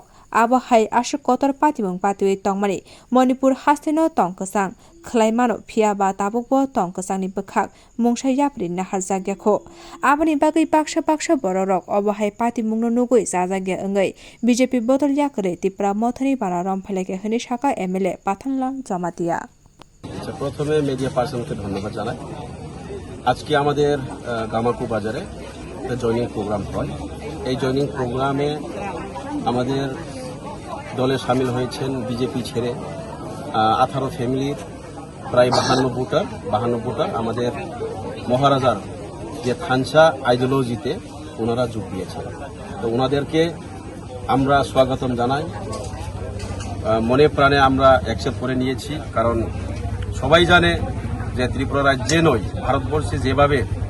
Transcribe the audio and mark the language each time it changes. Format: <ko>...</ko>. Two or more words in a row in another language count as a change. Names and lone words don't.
<trp>Abo hai asuk kotor patibong patui tongmani Manipur hasteno tongkasang Klaimano pia ba tabukbo tongkasang ni bekhak mungsha yapri na harzagyakho abani bagai paksha bororok abo hai pati mungno nugui zazagya angai BJP botol yakare tipra mothani bararam phaleke hini shaka MLA Pathanlal Jamatia</trp> <bn>প্রথমে</bn> <en>media personke</en> <bn>ধন্যবাদ জানাই আজকে আমাদের গামাকু বাজারে একটা</bn> <en>joining program</en> <bn>হয় এই</bn> <en>joining programe</en> <bn>আমাদের দলে শামিল হয়েছেন বিজেপি ছেড়ে 18 ফ্যামিলির প্রায় 52 ভোটার আমাদের মহারাজার যে থানসা আইডিওলজিতে ওনারা যোগ দিয়েছেন তো ওনাদেরকে আমরা স্বাগতম জানাই মনে প্রাণে আমরা অ্যাকসেপ্ট করে নিয়েছি কারণ সবাই জানে যে ত্রিপুরা রাজ্যে নয় ভারতবর্ষে যেভাবে</bn>